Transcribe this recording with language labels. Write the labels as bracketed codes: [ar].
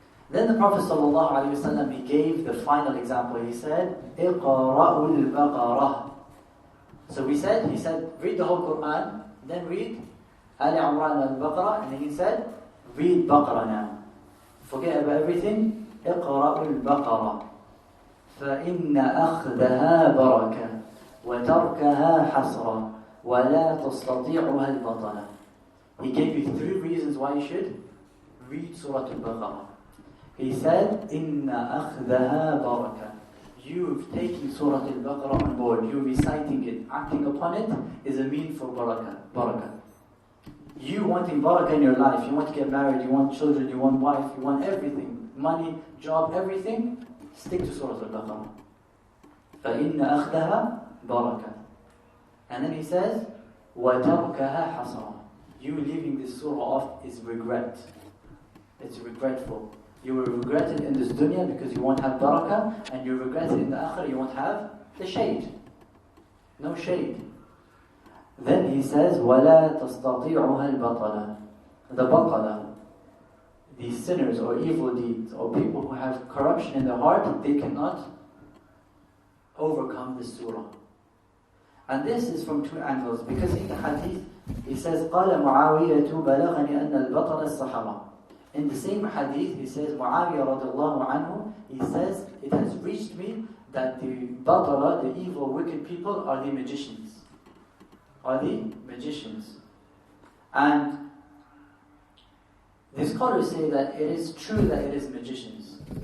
[en] Then the Prophet ﷺ, he gave the final example. He said, [ar] اقرأوا البقرة. [en] So he said, read the whole Quran, then read Al-Imran Al-Baqarah, and then he said, read Baqarah now. Forget about everything. [ar] اقرأوا البقرة فإن أخذها بركة وتركها حسرة ولا تستطيعها البطلة. [en] He gave you 3 reasons why you should read Surah Al-Baqarah. He said, [ar] إن أخذها بركة. [en] You've taken Surah Al-Baqarah on board. You're reciting it, acting upon it is a mean for barakah. You wanting barakah in your life, you want to get married, you want children, you want wife, you want everything, money, job, everything, stick to Surah Al-Baqarah. [ar] فَإِنَّ أَخْذَهَا بَرَكَةً. [en] And then he says, [ar] وَتَرْكَهَا حَسْرًا. [en] You leaving this surah off is regret. It's regretful. You will regret it in this dunya because you won't have barakah, and you regret it in the akhirah, you won't have the shade. No shade. Then he says, [ar] وَلَا تَسْتَطِيعُهَا الْبَطَلَةِ. [en] The baqala, the sinners or evil deeds, or people who have corruption in their heart, they cannot overcome this surah. And this is from 2 angles, because in the hadith, He says, [ar] قال معاوية بلغني أن البطل السحرة. [en] In the same hadith, he says, Muawiyah radiallahu anhu, he says, it has reached me that the batala, the evil, wicked people, are the magicians. Are the magicians. And the scholars say that it is true that it is magicians.